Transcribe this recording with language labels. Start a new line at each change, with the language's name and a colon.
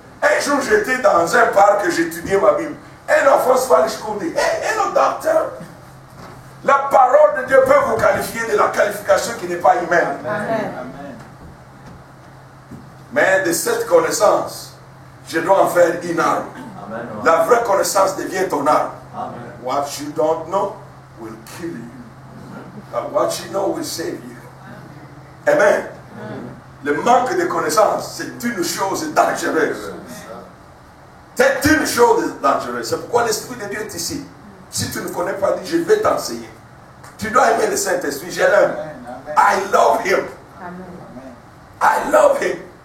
French: Un jour j'étais dans un parc, j'étudiais ma Bible. Un enfant se parle, je dis, hello docteur. La parole de Dieu peut vous qualifier de la qualification qui n'est pas humaine. Amen. Mais de cette connaissance, je dois en faire une arme. Amen. La vraie connaissance devient ton arme. Amen.
English: What you don't know will kill you. But what you know will save you. Amen.
French: Le manque de connaissance, c'est une chose dangereuse. C'est une chose dangereuse. C'est pourquoi l'Esprit de Dieu est ici. Si tu ne connais pas Dieu, je vais t'enseigner. Tu dois aimer le Saint-Esprit. Je l'aime.
English: I love him. I love him.